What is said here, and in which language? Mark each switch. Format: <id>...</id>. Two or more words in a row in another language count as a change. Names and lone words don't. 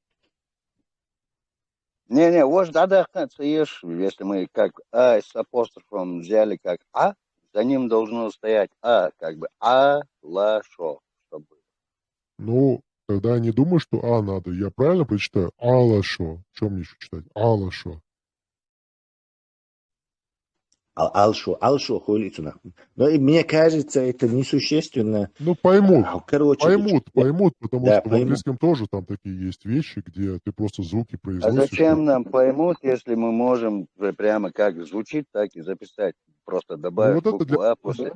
<ru>Не, вождадахты, если мы как А с апострофом взяли как А, за ним должно стоять А, как бы Алашо. Ну, тогда я не думаю, что А надо. Я правильно прочитаю? Алашо. Что мне еще читать? Алашо.</ru> <ce>Алшо холицуна.</ce> <ru>Но мне кажется, это несущественно. Ну, поймут. Короче, поймут, потому что в поймут. английском тоже там такие есть вещи, где ты просто звуки произносишь. А зачем нам поймут, если мы можем прямо как звучит, так и записать? Просто добавить букву А после</ru>